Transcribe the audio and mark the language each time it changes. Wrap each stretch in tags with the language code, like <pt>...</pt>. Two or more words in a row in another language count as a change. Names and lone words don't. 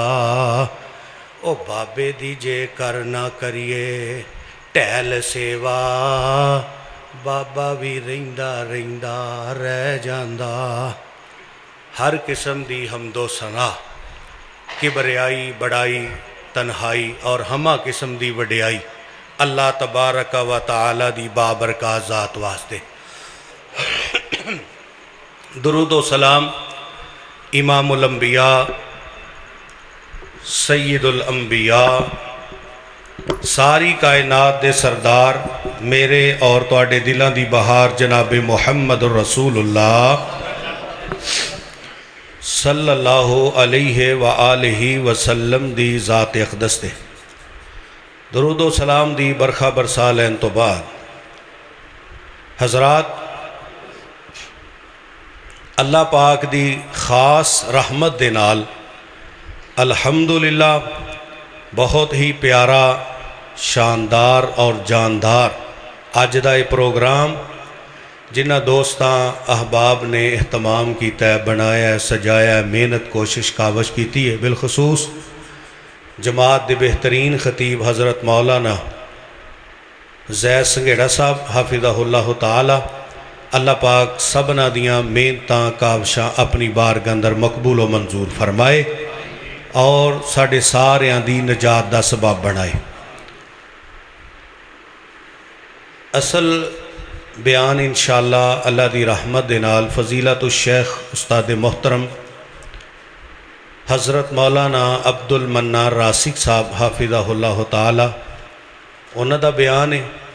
<pa>او بابے دی جے کر نا کریے ٹہل سیوا، بابا بھی رہندا رہندا رہ جاندا. ہر قسم دی حمد و ثنا، کبریائی بڑائی تنہائی اور ہمہ قسم دی وڈیائی</pa> <ar>الله تبارك وتعالى</ar> <pa>دی بابرکت ذات واسطے. درود و سلام</pa> <ar>إمام الأنبياء سيد الأنبياء</ar> <pa>ساری کائنات دے سردار میرے اور تہاڈے دلاں دی بہار جناب</pa> <ar>محمد رسول الله صلى الله عليه وآله وسلم</ar> <pa>دی ذات اقدس دے درود و سلام دی برکھا برسا لین توں بعد حضرات اللہ پاک دی خاص رحمت دے نال الحمدللہ بہت ہی پیارا شاندار اور جاندار اج کا یہ پروگرام جنہاں دوستاں احباب نے اہتمام کیا، بنایا، سجایا، محنت کوشش کاوش کی ہے. بالخصوص جماعت کے بہترین خطیب حضرت مولانا زید سنگھیڑا صاحب</pa> <ar>حفظه الله تعالى,</ar> <pa>اللہ پاک سبھناں دیاں محنتاں کاوشاں اپنی بارگاہ اندر مقبول و منظور فرمائے اور ساڈے ساریاں دی نجات کا سبب بنائے. اصل بیان ان شاءاللہ اللہ کی رحمت دے نال</pa> <ar>فضيلة الشيخ</ar> <pa>استاد محترم حضرت مولانا عبد المنار راسخ صاحب</pa> <ar>حفظه الله تعالى</ar> <pa>اونہاں دا بیان ہے.</pa>